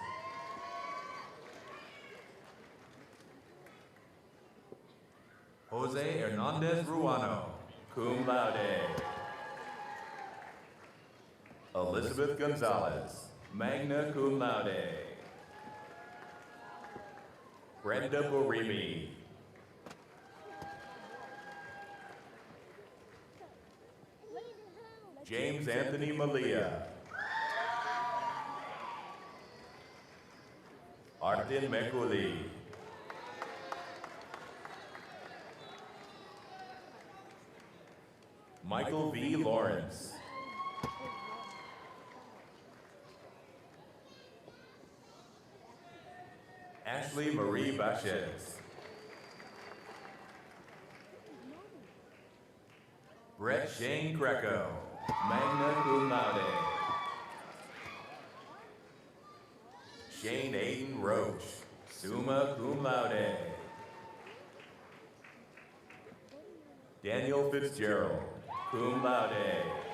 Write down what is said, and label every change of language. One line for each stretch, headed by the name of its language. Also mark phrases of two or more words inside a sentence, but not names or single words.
English: Jose Hernandez Ruano,
Latin: cum laude.
English: Elizabeth Gonzalez,
Latin: magna cum laude.
English: Brenda Borimi. James Anthony Malia. Artin Mekuli. Michael V. Lawrence. Ashley Marie Baches. Brett Shane Greco,
Latin: magna cum laude.
English: Shane Aiden Roach,
Latin: summa cum laude.
English: Daniel Fitzgerald,
Latin: cum laude.